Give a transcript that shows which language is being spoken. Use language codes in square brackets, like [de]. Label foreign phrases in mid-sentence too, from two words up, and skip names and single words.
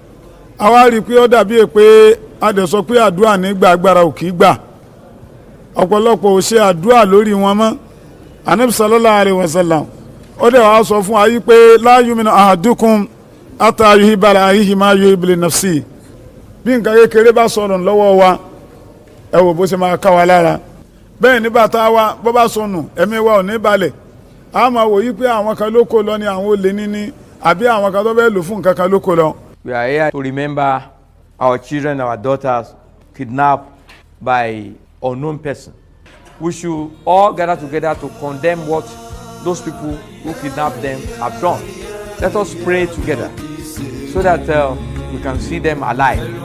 [yo] a wá rí pé ó dàbí pé a dẹ̀ sọ pé àdúrà nígbà agbára ò kì í gbà ọ̀pọ̀lọpọ̀ ò ṣe àdúrà lórí wọn mọ́ Ànábì [ar] صلى الله عليه وسلم [yo] ó dẹ̀ wá sọ fún ayé pé [ar] لا يؤمن أحدكم حتى يحب لأخيه ما يحب لنفسه [yo] bí nǹkan kékeré bá sọnù lọ́wọ́ wa ẹ wò bó ṣe máa ká wa lára bẹ́ẹ̀ nígbà tá a wá bó bá sọnù ẹ̀mí wa ò ní balẹ̀ a máa wò yí pé àwọn kan ló kó lọ ní àwọn olè níní àbí àwọn kan tó fẹ́ lò fún nǹkan kan ló kó lọ. [en] We are here to remember our children, our daughters kidnapped by unknown person. We should all gather together to condemn what those people who kidnapped them have done. Let us pray together so that we can see them alive.